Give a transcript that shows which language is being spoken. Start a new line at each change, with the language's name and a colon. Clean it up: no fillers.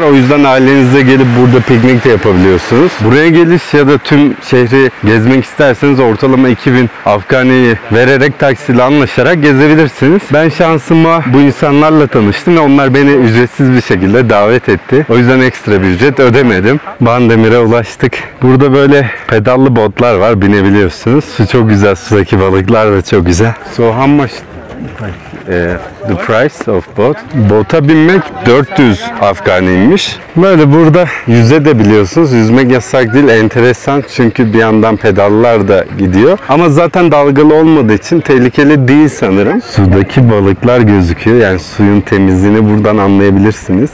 Turkish: O yüzden ailenizle gelip burada piknik de yapabiliyorsunuz. Buraya geliş ya da tüm şehri gezmek isterseniz ortalama 2000 Afgani'yi vererek taksiyle anlaşarak gezebilirsiniz. Ben şansıma bu insanlarla tanıştım ve onlar beni ücretsiz bir şekilde davet etti. O yüzden ekstra bir ücret ödemedim. Bandemir'e ulaştık. Burada böyle pedallı botlar var, binebiliyorsunuz. Su çok güzel, sudaki balıklar da çok güzel.
English: So how much the price of boat?
Turkish: Bota binmek 400 Afganiymiş. Böyle burada yüzebiliyorsunuz. Yüzmek yasak değil, enteresan çünkü bir yandan pedallar da gidiyor. Ama zaten dalgalı olmadığı için tehlikeli değil sanırım. Sudaki balıklar gözüküyor. Yani suyun temizliğini buradan anlayabilirsiniz.